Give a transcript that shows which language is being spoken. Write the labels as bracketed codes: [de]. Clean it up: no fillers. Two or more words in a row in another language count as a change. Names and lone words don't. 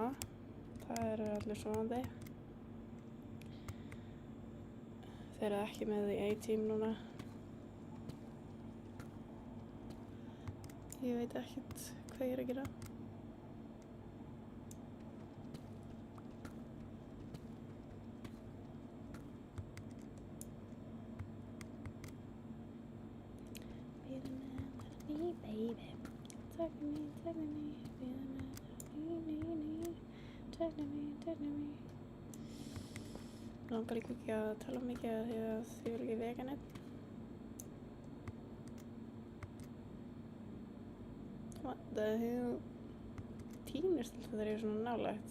[is] Það eru allir sofandi. Þeir eru ekki með í A-team núna. Ég veit ekkert hvað ég er að gera. [en] Be the man that I need, baby. Take me, be the man that I need. Take me. [is] Langar líka ekki að tala mikið af því að ég vil ekki vega neitt. [en] What the hell? [is] Tínust alltaf þegar ég er svona nálægt.